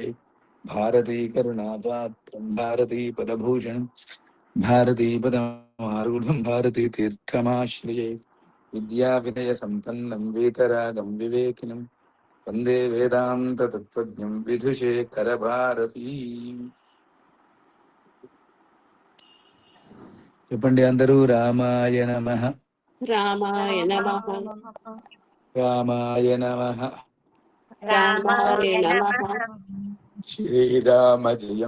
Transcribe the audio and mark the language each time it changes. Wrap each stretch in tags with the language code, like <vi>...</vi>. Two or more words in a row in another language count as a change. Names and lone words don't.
<sa>भारतीकरुणापात्रं भारतीपदभूषणं भारतीपदमारूढं भारतीतीर्थमाश्रये। विद्याविनयसम्पन्नं वीतरागं विवेकिनं वन्दे वेदान्ततत्त्वज्ञं विधुशेखरभारती।</sa> <te>చెప్పండి అందరూ</te> <sa>రామాయ నమః. రామాయ నమః. రామాయ నమః. రామాయ నమః.</sa> <te>శ్రీరామ జయం</te>